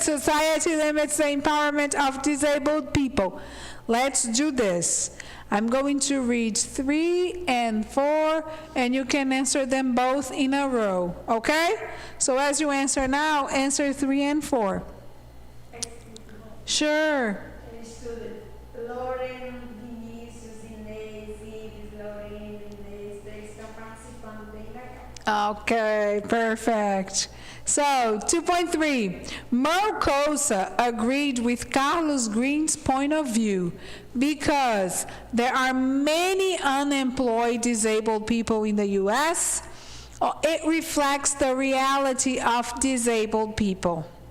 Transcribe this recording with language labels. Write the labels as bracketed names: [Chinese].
[English] Society limits the empowerment of disabled people. Let's do this. I'm going to read 3 and 4, and you can answer them both in a row, okay? So as you answer now, answer 3 and 4. Sure. [Portuguese] Lauren, Vinícius, Inês, Ives, Lorena, Inês, eles estão participando bem legal. [English] Okay, perfect. So, 2.3, Mercosa agreed with Carlos Green's point of view because there are many unemployed disabled people in the U.S. It reflects the reality of disabled people.